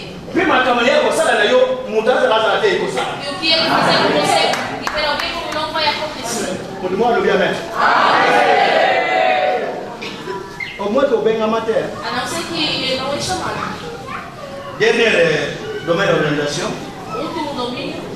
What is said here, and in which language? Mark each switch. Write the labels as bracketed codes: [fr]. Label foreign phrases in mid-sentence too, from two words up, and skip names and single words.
[pt] E o que ele fizer com você, literalmente como não vai acontecer. A não ser que ele não é chamado. [fr] Dernier domaine d'orientation. [pt] Último domínio.